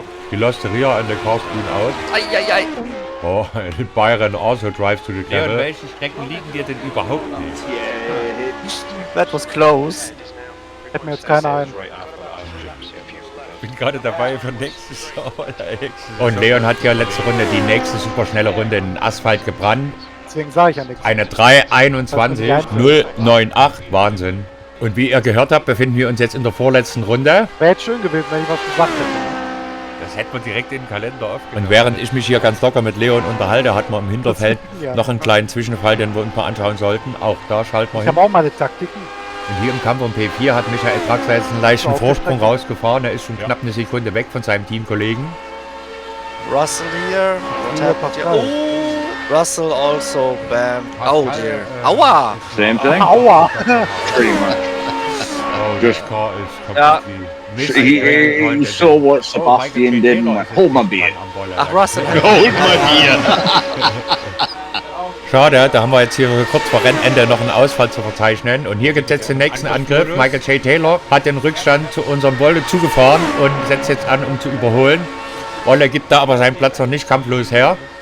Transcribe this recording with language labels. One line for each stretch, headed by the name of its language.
English: He lost the rear and the car spun out. Ei. Oh, and Byron also drives to the gravel.
German: Leon, welche Strecken liegen dir denn überhaupt nicht?
English: That was close.
German: Fällt mir jetzt keiner ein. Ich bin gerade dabei für nächstes Jahr. Und Leon hat ja letzte Runde die nächste superschnelle Runde in den Asphalt gebrannt. Deswegen sage ich ja nichts. Eine 3:21.098. Wahnsinn. Und wie ihr gehört habt, befinden wir uns jetzt in der vorletzten Runde. Wäre jetzt schön gewesen, wenn ich was gesagt hätte. Das hätte man direkt in den Kalender aufgenommen. Und während ich mich hier ganz locker mit Leon unterhalte, hat man im Hinterfeld noch einen kleinen Zwischenfall, den wir uns mal anschauen sollten. Auch da schalten wir hin. Ich habe auch meine Taktiken. Und hier im Kampf um P4 hat Michael Draxler jetzt einen leichten Vorsprung rausgefahren. Er ist schon knapp eine Sekunde weg von seinem Teamkollegen.
English: Russell here. Oh, Russell also bam. Oh dear.
German: Aua!
English: Same thing?
German: Aua!
English: Pretty much. Oh, this car is completely... He saw what Sebastian did and went, hold my beer.
German: Ach, Russell.
English: Hold my beer.
German: Schade, da haben wir jetzt hier kurz vor Rennende noch einen Ausfall zu verzeichnen. Und hier gibt es jetzt den nächsten Angriff. Michael J. Taylor hat den Rückstand zu unserem Wolle zugefahren und setzt jetzt an, um zu überholen. Wolle gibt da aber seinen Platz noch nicht kampflos her.